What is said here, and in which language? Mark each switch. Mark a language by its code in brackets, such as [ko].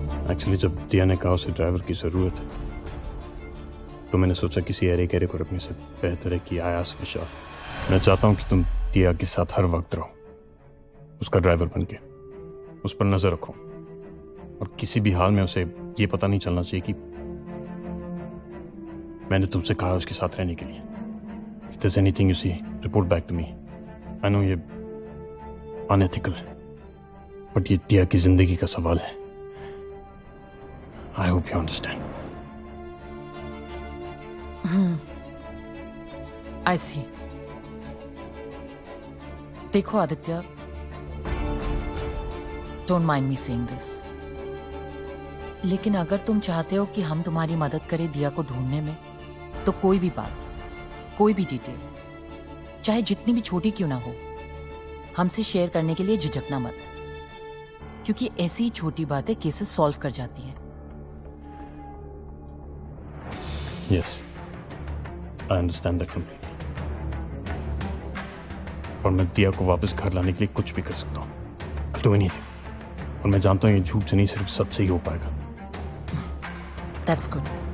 [hi] Actually जब दिया ने कहा उसे ड्राइवर की जरूरत है, तो मैंने सोचा किसी एरे कैरे को रखने से बेहतर है कि [en] I asked Vishal. [hi] मैं चाहता हूं कि तुम दिया के साथ हर वक्त रहो, उसका ड्राइवर बन के, उस पर नजर रखो, और किसी भी हाल में उसे ये पता नहीं चलना चाहिए कि मैंने तुमसे कहा उसके साथ रहने के लिए। [en] If there's anything you see, report back to me. I know [hi] ये unethical है, बट ये दिया की जिंदगी का सवाल है। [en] I hope you understand. I see. [hi] देखो Aditya, [en] don't mind me saying this, [hi] लेकिन अगर तुम चाहते हो कि हम तुम्हारी मदद करें दिया को ढूंढने में, तो कोई भी बात, कोई भी डिटेल, चाहे जितनी भी छोटी क्यों ना हो, हमसे शेयर करने के लिए झिझकना मत, क्योंकि ऐसी छोटी बातें केसेस सॉल्व कर जाती हैं। [en] Yes, I understand that completely. [hi] और मैं दिया को वापस घर लाने के लिए कुछ भी कर सकता हूँ। [en] I'll do anything. [hi] और मैं जानता हूँ ये झूठ से नहीं, सिर्फ सच से ही हो पाएगा। [en] That's good.